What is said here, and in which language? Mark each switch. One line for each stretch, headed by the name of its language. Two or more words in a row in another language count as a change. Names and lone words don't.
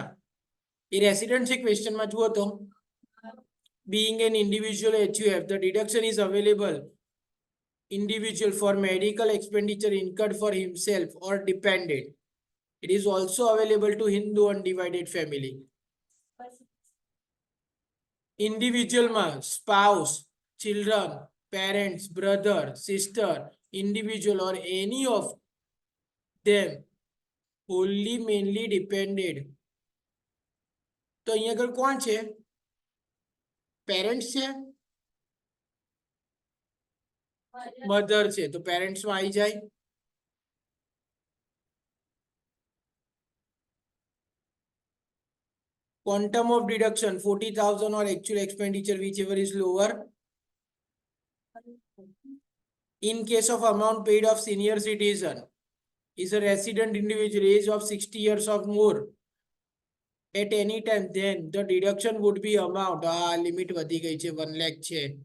Gujarati: એ resident છે question માં જુઓ તો
English: being an individual HUF, the deduction is available individual for medical expenditure incurred for himself or dependent. It is also available to Hindu undivided family. Individual માં spouse, children, parents, brother, sister, individual or any of them wholly mainly depended.
Gujarati: તો અહીંયા આગળ કોણ છે? પેરેન્ટ્સ છે, મધર છે, તો પેરેન્ટ્સ માં આવી જાય.
English: Quantum of deduction 40,000 or actual expenditure whichever is lower. In case of amount paid of senior citizen is a resident individual age of 60 years or more at any time, then the deduction would be amount limit
Gujarati: વધી ગઈ છે
English: 1 lakh છે.